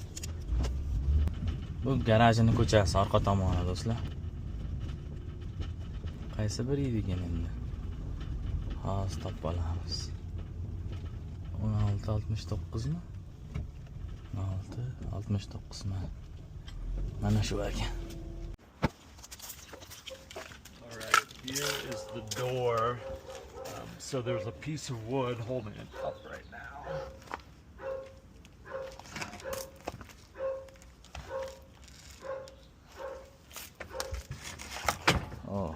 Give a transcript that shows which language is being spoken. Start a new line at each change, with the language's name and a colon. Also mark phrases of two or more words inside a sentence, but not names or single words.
Uzbek: Bu garajning ko'chasi orqa tomoni do'stlar. Qaysi bir ekan endi? Hozir topib olamiz. 1669 mi? 1669 mi? Mana shu ekan.
English: All right. Here is the door. So there's a piece of wood holding it up right now. Oh.